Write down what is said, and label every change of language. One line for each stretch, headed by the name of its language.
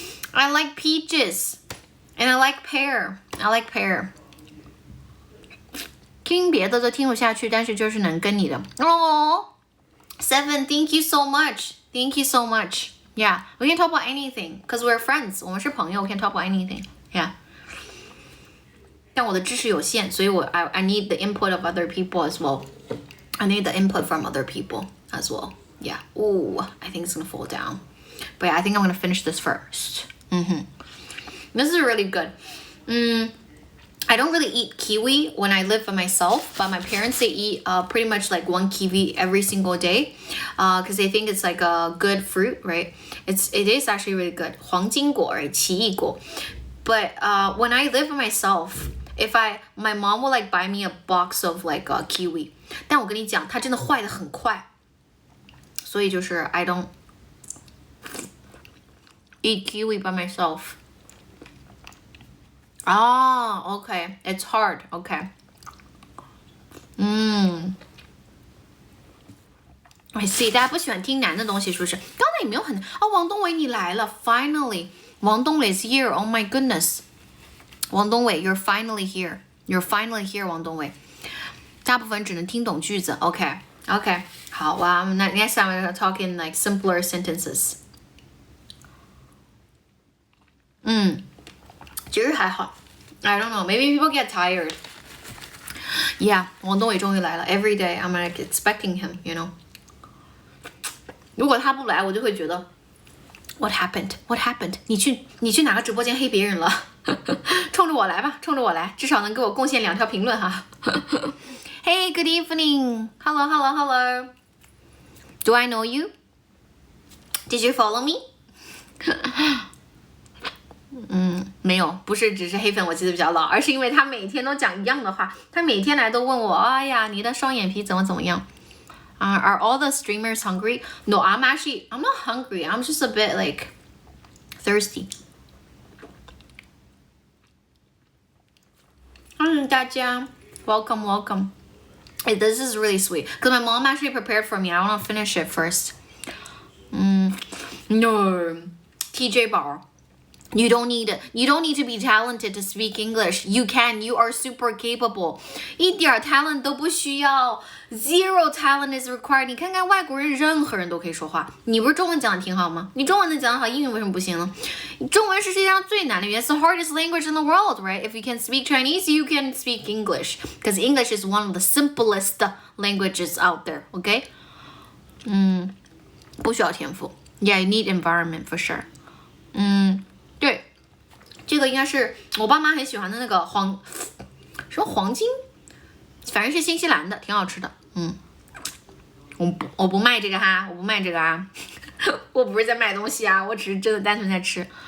English: I like peaches and I like pear.
Chinese: 听别的都听不下去，但是就是能跟你的。
English: Seven, thank you so much. Yeah, we can talk about anything because we're friends.
Chinese: 我们是朋友
English: we can talk about anything. Yeah.
Chinese: 但我的知识有限，所以
English: I need the input of other people as well. I need the input from other people as well. Yeah. Ooh, I think it's gonna fall down. But yeah, I think I'm gonna finish this first. This is really good. I don't really eat kiwi when I live by myself, but my parents, they eat pretty much like 1 kiwi every single day because they think it's like a good fruit, right? It is actually really good.
Chinese: 黄金果,
English: right?
Chinese: 奇异果.
English: But when I live by myself, my mom will like buy me a box of like kiwi.
Chinese: 但我跟你讲，它真的坏得很快。所以就是
English: I don't eat kiwi by myself. Okay. It's hard. Okay. I see.
Chinese: 大家不喜欢听难的东西，是不是？刚才也没有很王东伟你来了 ，
English: Finally. 王东伟 is here. Oh my goodness. 王东伟 you're finally here. You're finally here.
Chinese: 王东伟。大部分只能听懂句子。 Okay. 好啊。
English: 那 next time I'm gonna talk in like simpler sentences.
Chinese: 其实还好
English: I don't know. Maybe people get tired. Yeah,
Chinese: 王东伟终于来了
English: Every day I'm like expecting him, you know.
Chinese: 如果他不来，我就会觉得
English: What happened?
Chinese: 你去哪个直播间黑别人了冲着我来吧，冲着我来，至少能给我贡献2条评论哈。
English: Hey, good evening. Hello, hello, hello. Do I know you? Did you follow me?
Chinese: 没有，不是只是黑粉我记得比较牢，而是因为他每天都讲一样的话，他每天来都问我，哎呀，你的双眼皮怎么样？
English: Are all the streamers hungry? No, I'm not hungry. I'm just a bit like thirsty. 大家 welcome. Hey, this is really sweet because my mom actually prepared for me. I want to finish it first. No, TJ 宝。 You don't need to be talented to speak English. You can. You are super capable.
Chinese: 一点 talent 都不需要。
English: Zero talent is required.
Chinese: 你看看外国人，任何人都可以说话。你不是中文讲的挺好吗？你中文能讲得好，英语为什么不行呢？中文是世界上最难的语言。
English: It's the hardest language in the world, right? If you can speak Chinese, you can speak English. Because English is one of the simplest languages out there. Okay?
Chinese: 不需要天赋。
English: Yeah, you need environment for sure.
Chinese: 对，这个应该是我爸妈很喜欢的那个什么黄金，反正是新西兰的，挺好吃的。我不卖这个哈，我不卖这个啊，我不是在卖东西啊，我只是真的单纯在吃。